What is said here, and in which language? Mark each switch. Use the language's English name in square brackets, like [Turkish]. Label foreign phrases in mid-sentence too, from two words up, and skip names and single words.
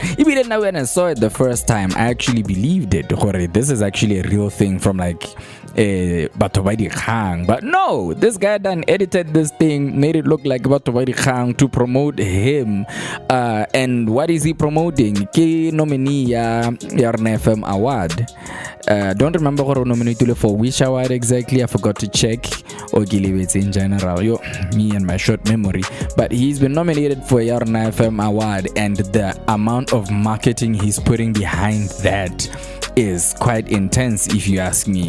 [English] If you didn't know, when I saw it the first time, I actually believed it. This is actually a real thing from like Batho Khang. But no, this guy done edited this thing, made it look like Batho Khang to promote him. And what is he promoting? [Southern Sotho] Ke nominee ya FM Award. [English] Don't remember who nominated for which award exactly. I forgot to check. Or it's in general. Me and my short memory. But he's been nominated for Yarna FM Award, and the amount of marketing he's putting behind that is quite intense, if you ask me.